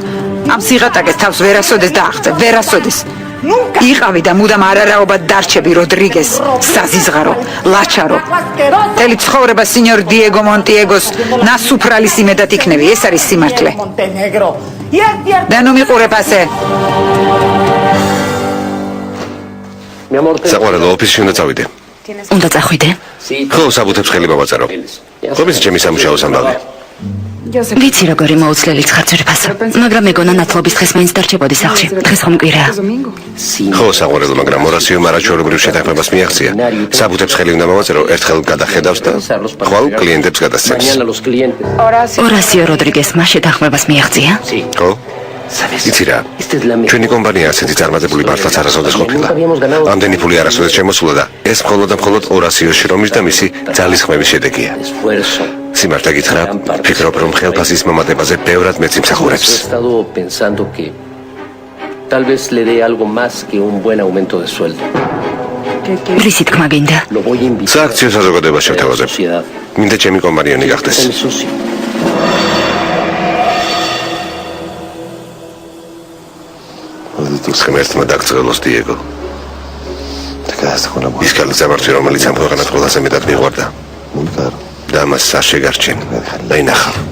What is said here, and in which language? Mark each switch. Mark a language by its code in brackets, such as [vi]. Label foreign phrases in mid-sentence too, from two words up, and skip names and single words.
[ka] ამ სიღატაკეს თავს ვერასოდეს დააღწევ, ვერასოდეს. იყავი და მუდამ არარაობად დარჩები როდრიგეს, საზიზღარო, ლაჩარო. მთელი ცხოვრება სინიორ დიეგო მონტიეგოს ნასუფრალის იმედად იქნები, ეს არის სიმართლე. და ნუ მიყურებ ასე. [es] Mi amor, te. [ka] საყვარელო, ოფისში უნდა წავიდე. უნდა წახვიდე? ხო, საბუთებს ხელი მოვაწარო. ხომის ჩემი სამუშაოს ამბავი. ვიცი როგორი მოუცლელიც ხარ ძვირფასო, მაგრამ მეგონა ნათლობის დღეს მაინც დარჩებოდი სახლში. დღეს ხომ კვირაა. ხო, საყვარელო, მაგრამ ორასიო მარაჩვეულებრივ შეთანხმებას მიაღწია. საბუთებს ხელი უნდა მოვაწერო, ერთხელ გადახედავს და ხვალ კლიენტებს გადასცემს. [es] Mañana los clientes. [ka] ორასიო როდრიგესმა შეთანხმებას მიაღწია? ხო? იცი რა? [es] Esta es la mejor. [ka] ჩვენი კომპანია ასეთი წარმატებული მართლაც არასოდეს ყოფილა. ამდენი ფული არასოდეს შემოსულა და ეს მხოლოდ და მხოლოდ ორასიოს შრომის და მისი ძალისხმევის შედეგია. [es] Esfuerzo. [ka] სიმართლე გითხრა, ფიქრობ რომ ხელფასის მომატებაზე ბევრად მეც [es] He [ka] იმსახურებს. [es] estado pensando que tal vez le dé algo más que un buen aumento de sueldo. [ka] რისი თქმა გინდა? [es] Lo voy a invitar [ka] სააქციო საზოგადოებას [es] a la [ka] შევთავაზებ. [es] sociedad. [ka] მინდა ჩემი კომპანიონი გახდეს. [es] Es mi socio. [ka] ღმერთმა დაგწყელოს დიეგო. ის კალიწამართი, რომელიც ამ ქვეყანად ყველაზე მეტად მიყვარდა. და მას არ შეგარჩენ. დაინახავ.